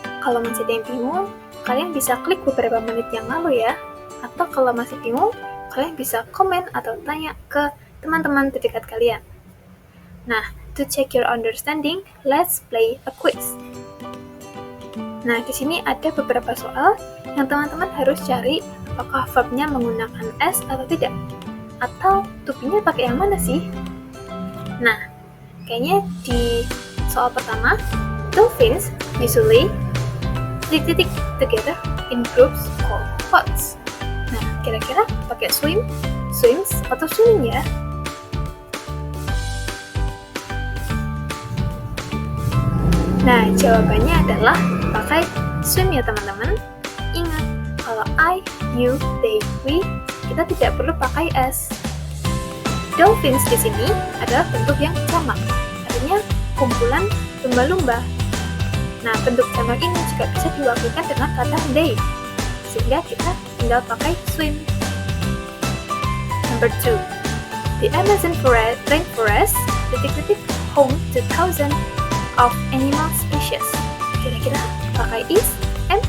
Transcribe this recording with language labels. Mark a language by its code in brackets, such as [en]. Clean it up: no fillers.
[id] Kalau masih ada yang bingung, kalian bisa klik beberapa menit yang lalu ya. Atau kalau masih bingung, kalian bisa komen atau tanya ke teman-teman terdekat kalian. [en] Nah, to check your understanding, let's play a quiz. [id] Nah, di sini ada beberapa soal yang teman-teman harus cari apakah verbnya menggunakan s atau tidak. Atau to be-nya pakai yang mana sih? Nah, kayaknya di soal pertama, [en] dolphins usually together in groups called pods. [id] Nah, kira-kira pakai swim, swims, atau swimming ya? Nah, jawabannya adalah pakai swim ya teman-teman. Ingat, kalau I, you, they, we, kita tidak perlu pakai s. Dolphins di sini adalah bentuk yang jamak, artinya kumpulan lumba-lumba. Nah, bentuk jamak ini juga bisa diwakilkan dengan kata they, sehingga kita tinggal pakai swim. [en] Number 2, the Amazon rainforest home to thousands of animal species. [id] Kira-kira pakai [en] is, am,